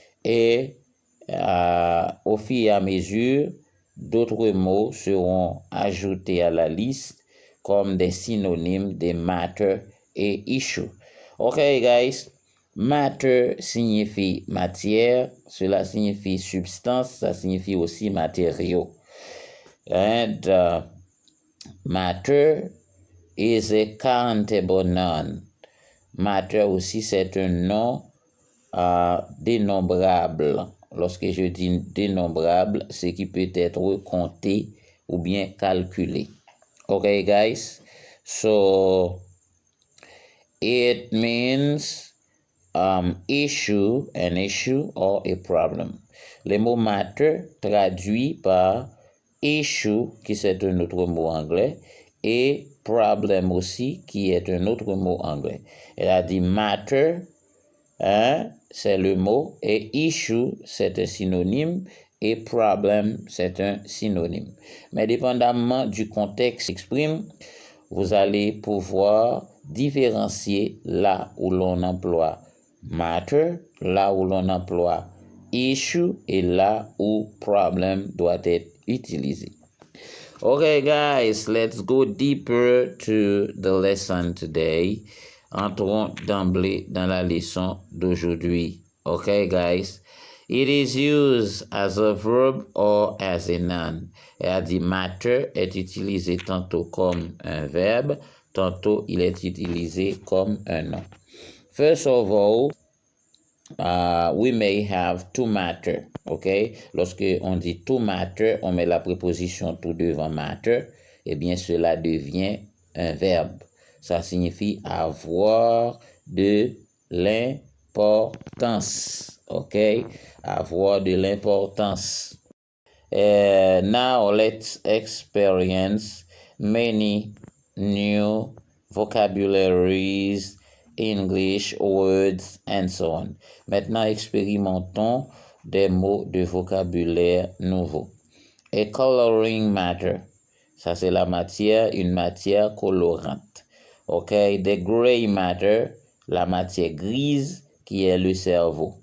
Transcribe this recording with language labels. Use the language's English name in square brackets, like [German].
[French] Et au fur et à mesure, d'autres mots seront ajoutés à la liste comme des synonymes de matter et issue. [English] Okay, guys, [French] matter signifie matière, cela signifie substance, ça signifie aussi matériaux. [English] And matter is a countable noun. [French] Matter aussi, c'est un nom dénombrable. Lorsque je dis dénombrable, c'est qui peut être compté ou bien calculé. [English] Okay, guys? So, it means issue, an issue or a problem. [French] Le mot matter traduit par issue, qui c'est un autre mot anglais, et problem aussi, qui est un autre mot anglais. Elle a dit matter, hein, c'est le mot, et issue, c'est un synonyme, et problem, c'est un synonyme. Mais dépendamment du contexte exprime, vous allez pouvoir différencier là où l'on emploie matter, là où l'on emploie issue, et là où problem doit être utilisé. [English] Okay, guys, let's go deeper to the lesson today. [French] Entrons d'emblée dans la leçon d'aujourd'hui. [English] Okay, guys. It is used as a verb or as a noun. [French] Elle a dit matter est utilisé tantôt comme un verbe, tantôt il est utilisé comme un nom. [English] First of all, we may have to matter, ok? [French] Lorsque on dit to matter, on met la préposition to devant matter, eh bien cela devient un verbe. Ça signifie avoir de l'importance, ok? Avoir de l'importance. [English] Now let's experience many new vocabularies, English words, and so on. [French] Maintenant, expérimentons des mots de vocabulaire nouveaux. [English] A coloring matter. [French] Ça, c'est la matière, une matière colorante. OK? [English] The gray matter, [French] la matière grise qui est le cerveau.